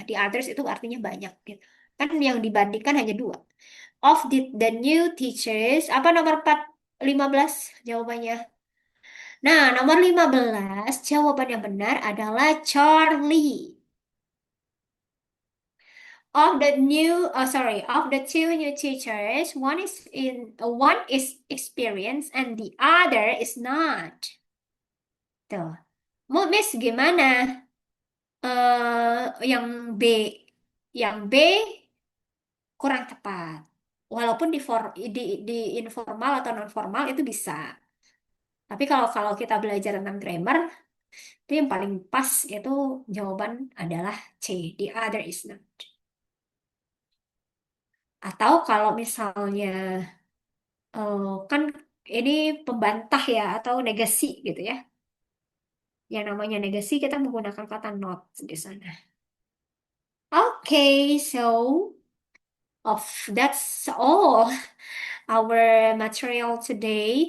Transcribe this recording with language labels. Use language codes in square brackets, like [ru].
[id] Di others itu artinya banyak gitu. Kan yang dibandingkan hanya dua. [en] Of the new teachers, [id] apa nomor 15 jawabannya? Nah, nomor 15 jawaban yang benar adalah Charlie. [en] Of the two new teachers, one is experienced and the other is not. [id] Tuh. Miss gimana? Yang B, yang B kurang tepat. Walaupun di informal atau non formal itu bisa. Tapi kalau kalau kita belajar tentang grammar, itu yang paling pas itu jawaban adalah C. [en] The other is not. [id] Atau kalau misalnya kan ini pembantah ya atau negasi gitu ya. Yang namanya negasi kita menggunakan kata not di sana. [en] Okay, so that's all our material today.